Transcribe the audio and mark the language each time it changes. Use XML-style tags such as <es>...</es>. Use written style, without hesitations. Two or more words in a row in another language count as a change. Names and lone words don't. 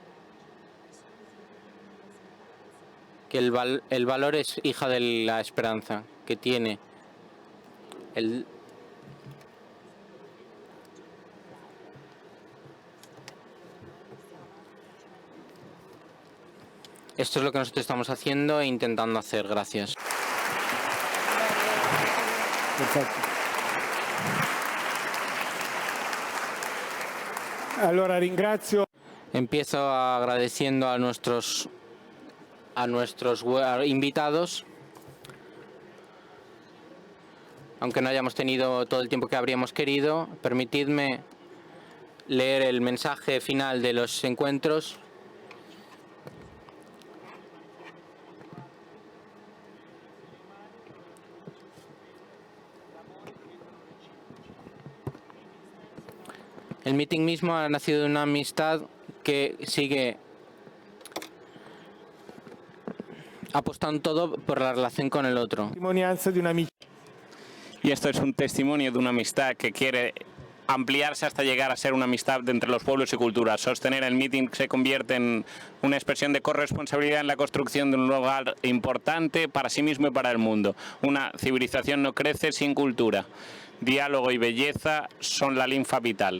<es>que el valor es hija de la esperanza, que tiene Esto es lo que nosotros estamos haciendo e intentando hacer. Gracias.</es> <it>Perfetto. Allora ringrazio.</it> <es>Empiezo agradeciendo a nuestros invitados, aunque no hayamos tenido todo el tiempo que habríamos querido. Permitidme leer el mensaje final de los encuentros. El meeting mismo ha nacido de una amistad que sigue apostando todo por la relación con el otro.</es> <it>Testimonianza di un'amicizia.</it> <es>Y esto es un testimonio de una amistad que quiere ampliarse hasta llegar a ser una amistad entre los pueblos y culturas. Sostener el meeting se convierte en una expresión de corresponsabilidad en la construcción de un lugar importante para sí mismo y para el mundo. Una civilización no crece sin cultura. Diálogo y belleza son la linfa vital.</es>